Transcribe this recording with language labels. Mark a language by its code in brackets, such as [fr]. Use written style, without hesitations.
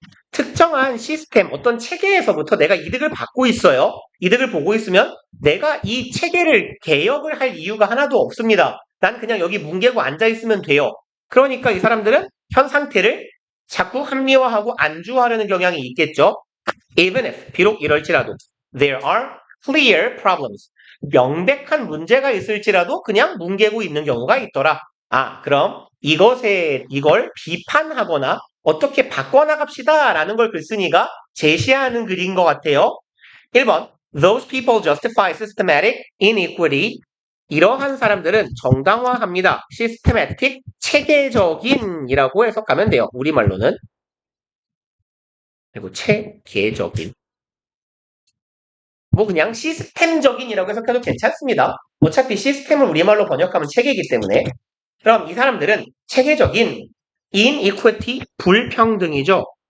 [ko] 특정한 시스템, 어떤 체계에서부터 내가 이득을 받고 있어요. 이득을 보고 있으면 내가 이 체계를 개혁을 할 이유가 하나도 없습니다. 난 그냥 여기 뭉개고 앉아있으면 돼요. 그러니까 이 사람들은 현 상태를 자꾸 합리화하고 안주하려는 경향이 있겠죠. [en] Even if, [ko] 비록 이럴지라도 [en] there are clear problems. [ko] 명백한 문제가 있을지라도 그냥 뭉개고 있는 경우가 있더라. 그럼 이걸 비판하거나 어떻게 바꿔나갑시다 라는 걸 글쓴이가 제시하는 글인 것 같아요. [en] 1번 Those people justify systematic inequity. [ko] 이러한 사람들은 정당화합니다. systematic, 체계적인이라고 해석하면 돼요. 우리말로는. 그리고 체계적인. 뭐 그냥 시스템적인이라고 해석해도 괜찮습니다. 어차피 시스템을 우리말로 번역하면 체계이기 때문에. 그럼 이 사람들은 체계적인 inequity, 불평등이죠.